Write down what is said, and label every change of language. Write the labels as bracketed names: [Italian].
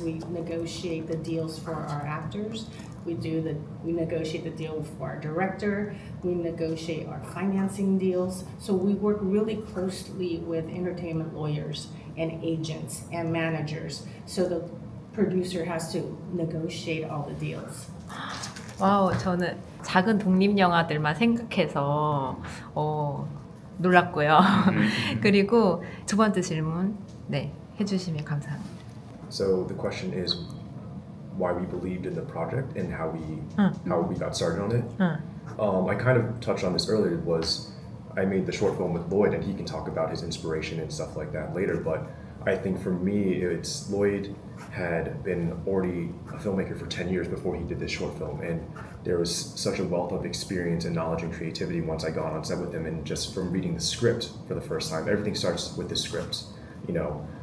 [English] We negotiate the deals for our actors. We negotiate the deal for our director. We negotiate our financing deals. So we work really closely with entertainment lawyers and agents and managers. So the producer has to negotiate all the deals. [Korean] 와우, 저는 작은 독립 영화들만 생각해서 놀랐고요. 그리고 두 번째 질문 해주시면 감사합니다. [English] So the question is why we believed in the project and how we got started on it. I kind of touched on this earlier. I made the short film with Lloyd, and he can talk about his inspiration and stuff like that later. But I think for me, it's Lloyd had been already a filmmaker for 10 years before he did this short film, and there was such a wealth of experience and knowledge and creativity once I got on set with him, and just from reading the script for the first time, everything starts with the script, you know.